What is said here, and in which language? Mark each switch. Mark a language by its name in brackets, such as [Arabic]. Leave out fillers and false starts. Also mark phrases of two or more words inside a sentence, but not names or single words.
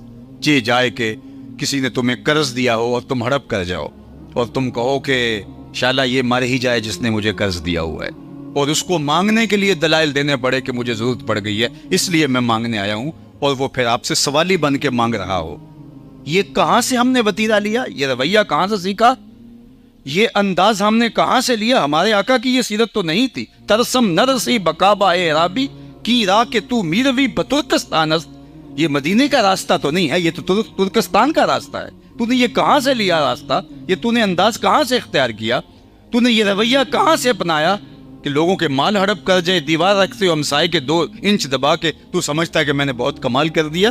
[Urdu] چہ جائے کہ کسی نے تمہیں قرض دیا ہو اور تم ہڑپ کر جاؤ اور تم کہو کہ شالا یہ مر ہی جائے جس نے مجھے قرض دیا ہوا ہے، اور اس کو مانگنے کے لیے دلائل دینے پڑے کہ مجھے ضرورت پڑ گئی ہے اس لیے میں مانگنے آیا ہوں، اور وہ پھر آپ سے سوالی بن کے مانگ رہا ہو۔ یہ کہاں سے ہم نے وتیرہ لیا؟ یہ رویہ کہاں سے سیکھا؟ یہ انداز ہم نے کہاں سے لیا؟ ہمارے آقا کی یہ سیرت تو نہیں تھی۔ [Persian] ترسم نرسی بکابا اے عرابی کی راہ کہ تو میروی بترکستان است۔ [Urdu] یہ مدینے کا راستہ تو نہیں ہے، یہ تو ترکستان کا راستہ ہے۔ تو نے یہ کہاں سے لیا راستہ؟ یہ تو نے انداز کہاں سے اختیار کیا؟ تو نے یہ رویہ کہاں سے اپنایا کہ لوگوں کے مال ہڑپ کر جائے، دیوار رکھتے ہو ہمسائے کے 2 انچ دبا کے تو سمجھتا ہے کہ میں نے بہت کمال کر دیا؟